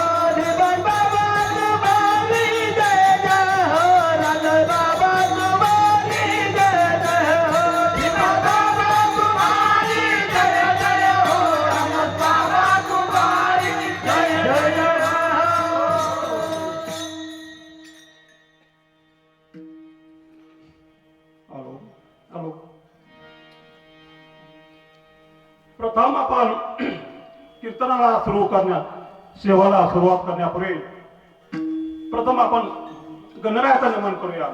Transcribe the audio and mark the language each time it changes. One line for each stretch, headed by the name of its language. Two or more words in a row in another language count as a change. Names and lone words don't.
Hindi: श्रीपाद बाबा तुम्हारे जय जय हो. रांदल बाबा तुम्हारे जय जय हो. श्रीपाद बाबा तुम्हारे जय जय हो. रांदल बाबा तुम्हारे जय जय हो.
English: hello hello.
Marathi: प्रथम आपण कीर्तनाला सुरू करण्यात सेवाला सुरुवात करण्यापूर्वी प्रथम आपण गणरायाचा नमन करूया.